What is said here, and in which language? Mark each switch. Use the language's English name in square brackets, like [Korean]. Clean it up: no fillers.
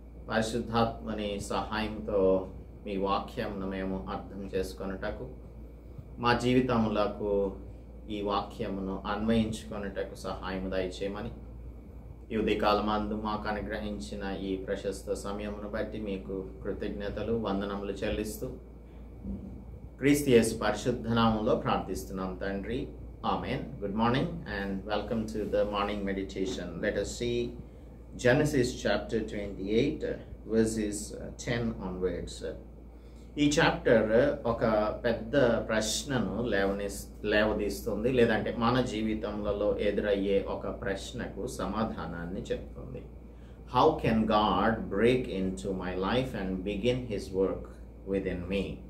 [Telugu] పరిశుద్ధాత్మని సహాయంతో మీ వాక్యంను మేము అర్థం చేసుకొనుటకు, మా జీవితములకు ఈ వాక్యమును అన్వయించుకొనుటకు సహాయం దయచేయమని ఈ ఉదయకాలమందు మాకు అనుగ్రహించిన ఈ ప్రశస్త సమయమును బట్టి మీకు కృతజ్ఞతలు, వందనములు చెల్లిస్తూ క్రీస్తు యేసు పరిశుద్ధ నామములో ప్రార్థిస్తున్నాం తండ్రి. [English] Amen. Good morning and welcome to the morning meditation. Let us see Genesis chapter 28 verses 10 onwards. [Telugu] ఈ చాప్టర్ ఒక పెద్ద ప్రశ్నను లేవదీస్తుంది, లేదంటే మన జీవితంలో ఎదురయ్యే ఒక ప్రశ్నకు సమాధానాన్ని చెప్తుంది. [English] How can God break into my life and begin his work within me?